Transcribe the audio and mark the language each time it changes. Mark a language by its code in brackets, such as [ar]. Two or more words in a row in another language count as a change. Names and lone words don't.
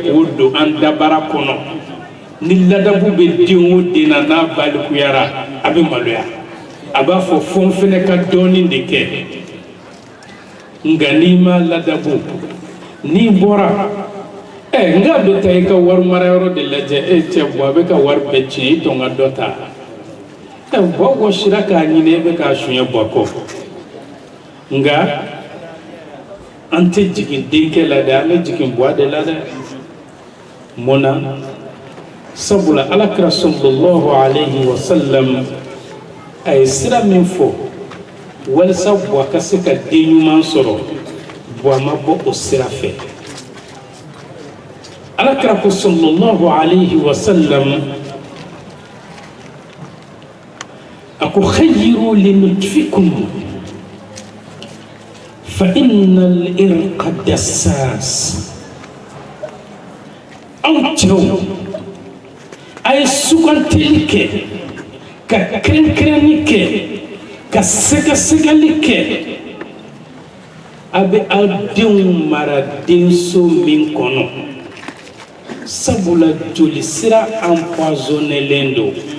[bm] k'o don an dabara kɔnɔ ni ladabu bɛ den o den na n'a balikuyara a bɛ maloya a b'a fɔ fo n fɛnɛ ka dɔɔnin de kɛ nka n'i ma ladabu n'i bɔra nga bɛ taa i ka wari marayɔrɔ de lajɛ e cɛ bɔ a bɛ ka wari bɛɛ tiɲɛ i tɔn ka dɔ ta bɔ wɔsira k'a ɲini e bɛ k'a suɲɛ bɔ kɔ nka an tɛ jigin denkɛ la dɛ an bɛ jigin buwa de la dɛ mun na sabula Alakira [ar] صلى الله عليه وسلم [bm] a ye sira min fɔ walasa buwa ka se ka den ɲuman sɔrɔ buwa ma bɔ o sira fɛ Alakira ko [ar] صلى الله عليه وسلم [bm] a ko [ar] تخيروا لنطفكم فإن العرق دساس [bm] aw cɛw a ye sugantili kɛ ka kɛrɛnkɛrɛnni kɛ ka sɛgɛsɛgɛli kɛ abe adenw mara denso min kɔnɔ sabula joli sira empoisonnelen do